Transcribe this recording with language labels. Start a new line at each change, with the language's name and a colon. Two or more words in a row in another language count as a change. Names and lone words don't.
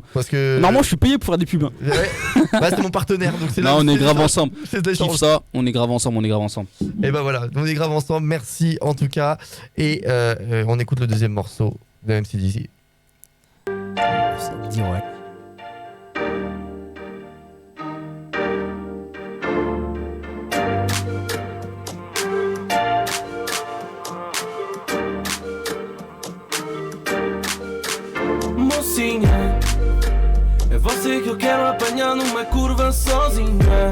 French: Parce que normalement, je suis payé pour faire des pubs. Hein. Ouais, c'est mon partenaire. Donc c'est là. Non, on est grave ensemble. Kiff Ça, on est grave ensemble. Et bah voilà, on est grave ensemble. Merci en tout cas. Et on écoute le deuxième morceau de MCDC. Ça me dit ouais.
Portuguese: Mocinha, é você que eu quero apanhar numa curva sozinha.